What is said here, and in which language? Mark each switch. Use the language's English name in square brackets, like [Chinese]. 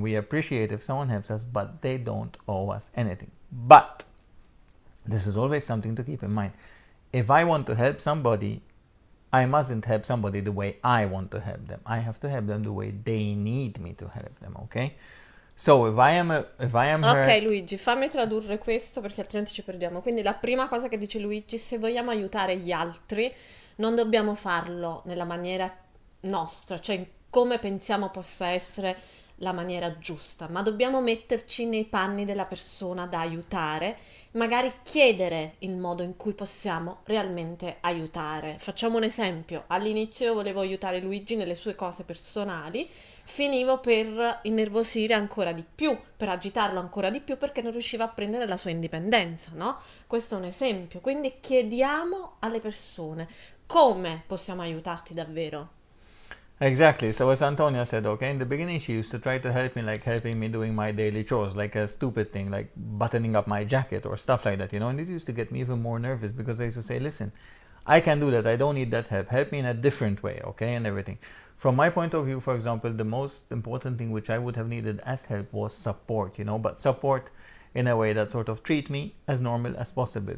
[English] We appreciate if someone helps us, but they don't owe us anything. But this is always something to keep in mind. If I want to help somebody, I mustn't help somebody the way I want to help them. I have to help them the way they need me to help them, okay? So if I am Ok, hurt, [Italian] Luigi, fammi tradurre questo perché altrimenti ci perdiamo. Quindi la prima cosa che dice Luigi: se vogliamo aiutare gli altri, non dobbiamo farlo nella maniera nostra, cioè come pensiamo possa essere la maniera giusta, ma dobbiamo metterci nei panni della persona da aiutare, magari chiedere il modo in cui possiamo realmente aiutare. Facciamo un esempio: all'inizio io volevo aiutare Luigi nelle sue cose personali, finivo per innervosire ancora di più, per agitarlo ancora di più perché non riusciva a prendere la sua indipendenza, no? Questo è un esempio. Quindi chiediamo alle persone come possiamo aiutarti davvero. [English] Exactly. So as Antonia said, okay, in the beginning she used to try to help me, like helping me doing my daily chores, like a stupid thing, like buttoning up my jacket or stuff like that, and it used to get me even more nervous because I used to say, listen, I can do that, I don't need that help. Help me in a different way, okay, and everything. From my point of view, for example, the most important thing which I would have needed as help was support, but support in a way that sort of treat me as normal as possible.